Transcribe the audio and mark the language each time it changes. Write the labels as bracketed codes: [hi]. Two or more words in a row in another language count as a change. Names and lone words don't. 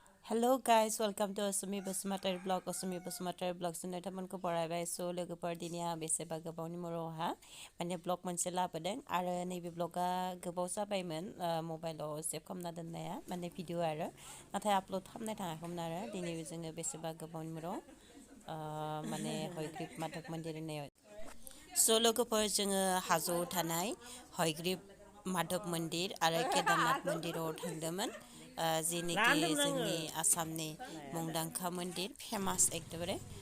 [en] Hello guys, welcome to Asumi Basmatar Blog. [brx] Asumi Basmatar Blog नोंथांमोनखौ बरायबाय स' लोगोफोर दिनै आं बेसेबा गोबावनि उनावहा माने ब्लग मोनसे लाबोदों आरो नैबे ब्लगा गोबाव जाबायमोन मबाइलाव सेभ खालामना दोननाया माने भिडिअ आरो नाथाय आपल'ड खालामनाय थाङाखैमोन आरो दिनै जोङो बेसेबा गोबावनि उनाव माने हयग्रिब माधब मन्दिर होननायाव स' लोगोफोर जोङो हाजोआव थानाय हयग्रिब माधब मन्दिर आरो केदारनाथ मन्दिराव थांदोंमोन जेनिखि जोंनि आसामनि मुंदांखा मन्दिर फेमास एकदमबारे